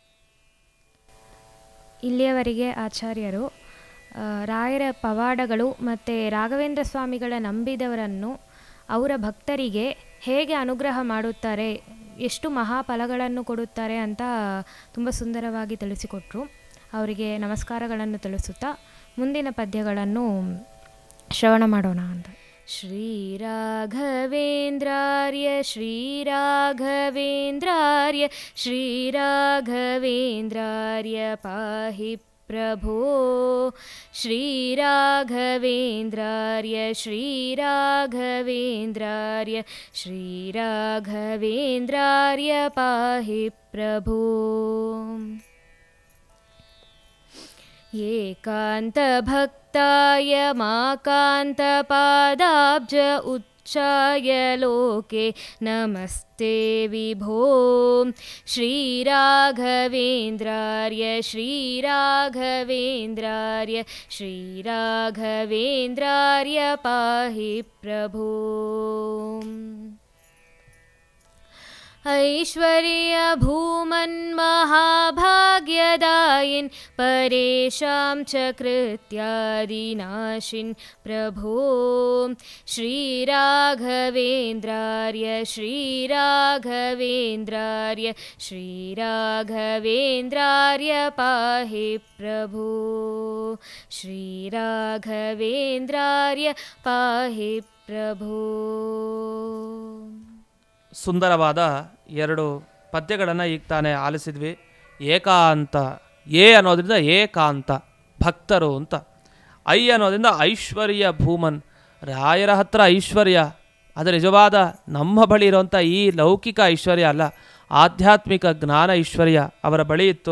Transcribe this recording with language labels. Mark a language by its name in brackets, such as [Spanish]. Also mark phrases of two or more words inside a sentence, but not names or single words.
[Kannada] ಇಲ್ಲಿಯವರೆಗೆ ಆಚಾರ್ಯರು ರಾಯರ ಪವಾಡಗಳು ಮತ್ತು ರಾಘವೇಂದ್ರ ಸ್ವಾಮಿಗಳ ನಂಬಿದವರನ್ನು ಅವರ ಭಕ್ತರಿಗೆ ಹೇಗೆ ಅನುಗ್ರಹ ಮಾಡುತ್ತಾರೆ, ಎಷ್ಟು ಮಹಾಫಲಗಳನ್ನು ಕೊಡುತ್ತಾರೆ ಅಂತ ತುಂಬ ಸುಂದರವಾಗಿ ತಿಳಿಸಿಕೊಟ್ರು. ಅವರಿಗೆ ನಮಸ್ಕಾರಗಳನ್ನು ತಿಳಿಸುತ್ತಾ ಮುಂದಿನ ಪದ್ಯಗಳನ್ನು ಶ್ರವಣ ಮಾಡೋಣ ಅಂತ. [Sanskrit] ಶ್ರೀರಾಘವೇಂದ್ರಾರ್ಯ ಶ್ರೀರಾಘವೇಂದ್ರಾರ್ಯ ಶ್ರೀರಾಘವೇಂದ್ರಾರ್ಯ ಪಾಹಿ ಪ್ರಭೋ ಶ್ರೀರಾಘವೇಂದ್ರಾರ್ಯ ಶ್ರೀರಾಘವೇಂದ್ರಾರ್ಯ ಶ್ರೀರಾಘವೇಂದ್ರಾರ್ಯ ಪಾಹಿ ಪ್ರಭೋ. ಏಕಾಂತಭಕ್ತಾಯ ಮಾಕಾಂತಪಾದಾಬ್ಜ ಉಚ್ಚಾಯ ಲೋಕೆ ನಮಸ್ತೆ ವಿಭೋ ಶ್ರೀರಾಘವೇಂದ್ರಾರ್ಯ ಶ್ರೀರಾಘವೇಂದ್ರಾರ್ಯ ಶ್ರೀರಾಘವೇಂದ್ರಾರ್ಯ ಪಾಹಿ ಪ್ರಭೋ. ಐಶ್ವರ್ಯ ಭೂಮನ್ಮಹಾಭಾಗ್ಯದಾಯಿನ್ ಪರೇಶಾಂ ಚ ಕೃತ್ಯಾದಿನಾಶಿನ್ ಪ್ರಭೋ ಶ್ರೀರಾಘವೇಂದ್ರಾರ್ಯ ಶ್ರೀರಾಘವೇಂದ್ರಾರ್ಯ ಶ್ರೀರಾಘವೇಂದ್ರಾರ್ಯ ಪಾಹಿ ಪ್ರಭೋ ಶ್ರೀರಾಘವೇಂದ್ರಾರ್ಯ ಪಾಹಿ ಪ್ರಭೋ. [Kannada] ಸುಂದರವಾದ 2 ಪದ್ಯಗಳನ್ನು ಈಗ ತಾನೇ ಆಲಿಸಿದ್ವಿ. ಏಕಾಂತ, ಏ ಅನ್ನೋದ್ರಿಂದ ಏಕಾಂತ ಭಕ್ತರು ಅಂತ, ಐ ಅನ್ನೋದ್ರಿಂದ [Sanskrit] ಐಶ್ವರ್ಯ ಭೂಮನ್, [Kannada] ರಾಯರ ಹತ್ರ ಐಶ್ವರ್ಯ ಅದು ನಿಜವಾದ ನಮ್ಮ ಬಳಿ ಇರುವಂಥ ಈ ಲೌಕಿಕ ಐಶ್ವರ್ಯ ಅಲ್ಲ, ಆಧ್ಯಾತ್ಮಿಕ ಜ್ಞಾನ ಐಶ್ವರ್ಯ ಅವರ ಬಳಿ ಇತ್ತು.